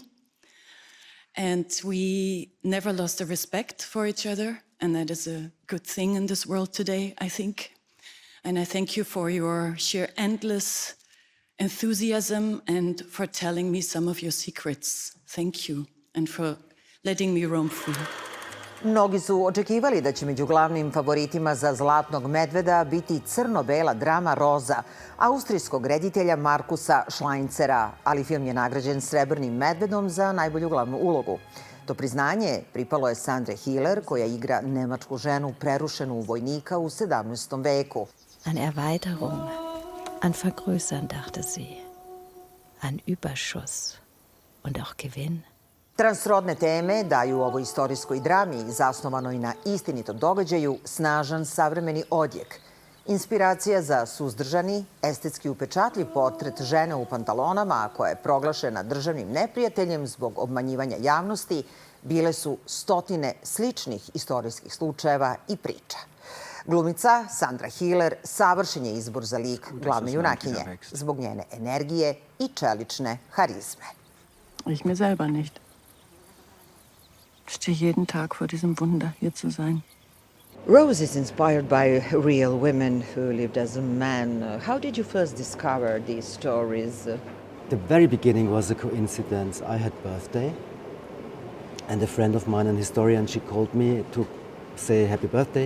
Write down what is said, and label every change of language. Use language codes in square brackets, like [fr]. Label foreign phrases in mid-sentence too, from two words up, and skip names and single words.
[en] And we never lost the respect for each other, and that is a good thing in this world today, I think. And I thank you for your sheer endless enthusiasm and for telling me some of your secrets. Thank you, and for letting me roam free. [sr] Mnogi su očekivali da će među glavnim favoritima za Zlatnog medveda biti crno-bela drama Roza austrijskog reditelja Markusa Šlajncera, ali film je nagrađen Srebrnim medvedom za najbolju glavnu ulogu. To priznanje pripalo je Sandre Hiller, koja igra nemačku ženu prerušenu vojnika u 17. veku. [de] An Erweiterung, an Vergrößern dachte sie, an Überschuss und auch Gewinn. [sr] Transrodne teme daju ovoj istorijskoj drami, zasnovanoj na istinitom događaju, snažan savremeni odjek. Inspiracija za suzdržani, estetski upečatljiv portret žene u pantalonama, koja je proglašena državnim neprijateljem zbog obmanjivanja javnosti, bile su stotine sličnih istorijskih slučajeva i priča. Glumica Sandra Hiller savršen je izbor za lik glavne junakinje, zbog njene energije i čelične harizme. [de] Ich mir selber nicht. Ich stehe jeden Tag vor diesem Wunder, hier zu sein. [en] Rose is inspired by real women who lived as a man. How did you first discover these stories? The very beginning was a coincidence. I had birthday, and a friend of mine, an historian, she called me to say happy birthday.